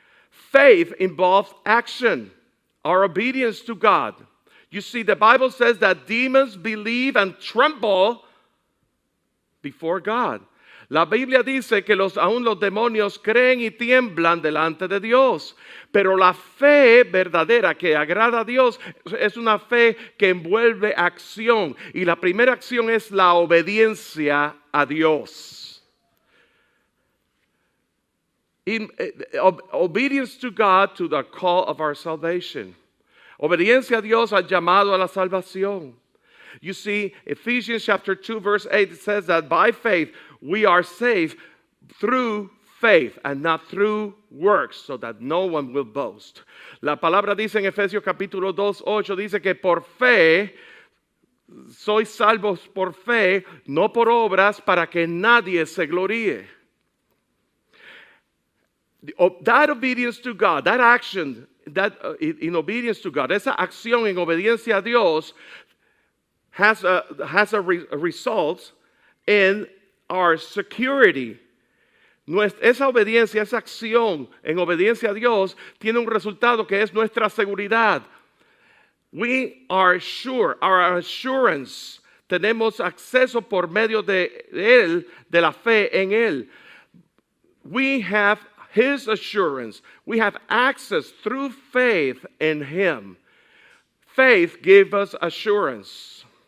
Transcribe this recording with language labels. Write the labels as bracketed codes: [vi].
[en] Faith involves action, our obedience to God. You see, the Bible says that demons believe and tremble before God. [es] La Biblia dice que aún los demonios creen y tiemblan delante de Dios. Pero la fe verdadera que agrada a Dios es una fe que envuelve acción. Y la primera acción es la obediencia a Dios. [en] Obedience to God to the call of our salvation. [es] Obediencia a Dios al llamado a la salvación. [en] You see, Ephesians chapter 2 verse 8 says that by faith we are saved through faith and not through works, so that no one will boast. [es] La palabra dice en Efesios capítulo 2, 8, dice que por fe sois salvos por fe, no por obras, para que nadie se gloríe. [en] That obedience to God, that action, in obedience to God, [es] esa acción en obediencia a Dios [en] has a result in our security. [es] Esa obediencia, esa acción en obediencia a Dios tiene un resultado que es nuestra seguridad. [en] We are sure, our assurance, [es] tenemos acceso por medio de Él, de la fe en Él. [en] We have His assurance. We have access through faith in Him. Faith gives us assurance.